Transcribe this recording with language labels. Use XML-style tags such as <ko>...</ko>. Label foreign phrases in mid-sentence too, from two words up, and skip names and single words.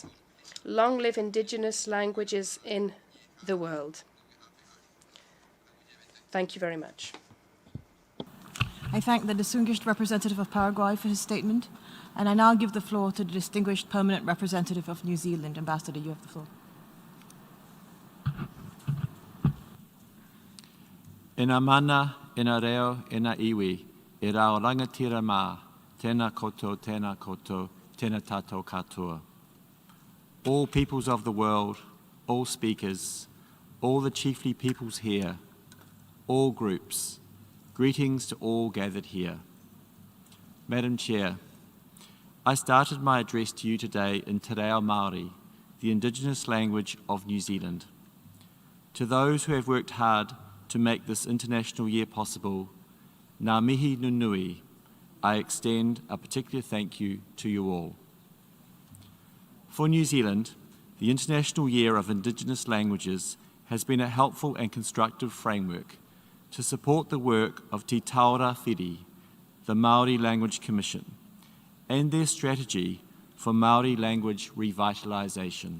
<en>Long live indigenous languages in the world. Thank you very much. I thank the distinguished representative of Paraguay for his statement, and I now give the floor to the distinguished permanent representative of New Zealand. Ambassador, you have the floor.</en> <mi>Ina mana, ina reo, ina iwi, I rao rangatira mā, tēnā koutou, tēnā tātou katoa.</mi> <en>All peoples of the world, all speakers, all the chiefly peoples here, all groups, greetings to all gathered here. Madam Chair, I started my address to you today in Te Reo Māori, the Indigenous language of New Zealand. To those who have worked hard to make this International Year possible,</en> <mi>ngā mihi nunui,</mi> <en>I extend a particular thank you to you all. For New Zealand, the International Year of Indigenous Languages has been a helpful and constructive framework to support the work of Te Taura Whiri, the Māori Language Commission, and their strategy for Māori language revitalisation.</en>